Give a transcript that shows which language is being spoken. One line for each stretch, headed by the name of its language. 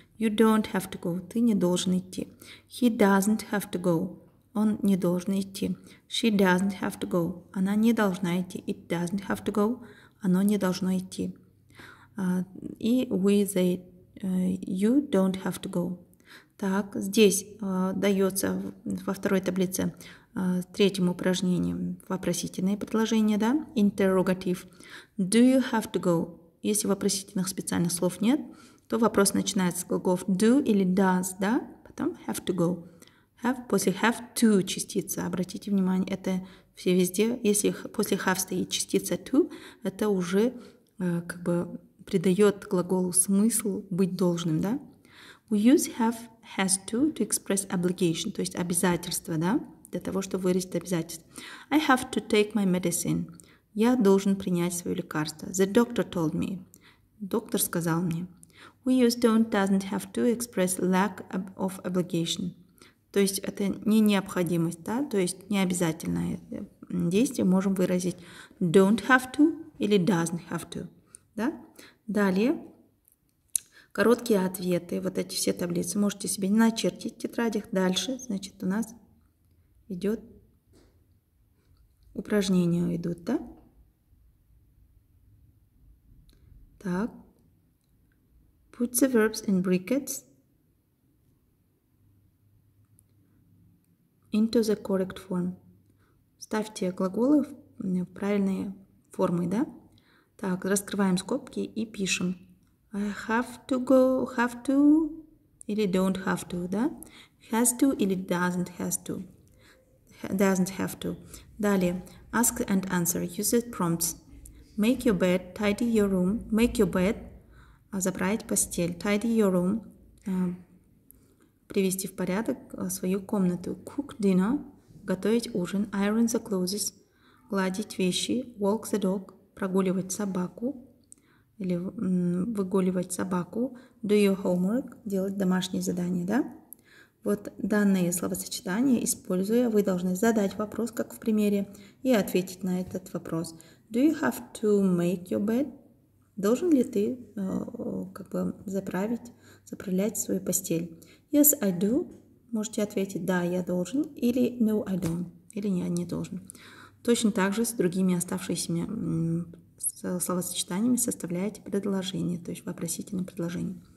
English: You don't have to go.
Russian: Ты не должен идти.
English: He doesn't have to go.
Russian: Он не должен идти.
English: She doesn't have to go.
Russian: Она не должна идти.
English: It doesn't have to go.
Russian: Оно не должно идти.
English: И we, they, you don't have to go.
Russian: Так, здесь дается во второй таблице третьем упражнении вопросительные предложения, interrogative.
English: Do you have to go?
Russian: Если вопросительных специальных слов нет, то вопрос начинается с глаголов do или does, потом
English: have to go.
Russian: После have to частица, обратите внимание, это все везде. Если после have стоит частица to, это уже как бы придает глаголу смысл быть должным,
English: We use have, has to express obligation,
Russian: то есть обязательство, для того, чтобы выразить обязательство.
English: I have to take my medicine.
Russian: Я должен принять свое лекарство.
English: The doctor told me.
Russian: Доктор сказал мне.
English: We use don't, doesn't have to express lack of obligation.
Russian: То есть это не необходимость, то есть не обязательное действие можем выразить
English: don't have to
Russian: или
English: doesn't have to.
Russian: Далее короткие ответы, вот эти все таблицы можете себе начертить в тетрадях. Дальше, значит, у нас идет упражнения идут, Так.
English: Put the verbs in brackets into the correct form.
Russian: Ставьте глаголы в правильные формы, Так, раскрываем скобки и пишем.
English: I have to go, have to или don't have to, Has to или doesn't have to. Далее, ask and answer, use the prompts. Make your bed, tidy your room. Make your bed,
Russian: заправить постель.
English: Tidy your room,
Russian: привести в порядок свою комнату.
English: Cook dinner,
Russian: готовить ужин.
English: Iron the clothes,
Russian: гладить вещи.
English: Walk the dog,
Russian: прогуливать собаку или выгуливать собаку.
English: Do your homework,
Russian: делать домашние задания, Вот данные словосочетания, используя, вы должны задать вопрос, как в примере, и ответить на этот вопрос.
English: Do you have to make your bed?
Russian: Должен ли ты заправлять свою постель?
English: Yes, I do.
Russian: Можете ответить да, я должен, или
English: no, I don't,
Russian: или я не должен. Точно так же с другими оставшимися словосочетаниями составляете предложение, то есть вопросительное предложение.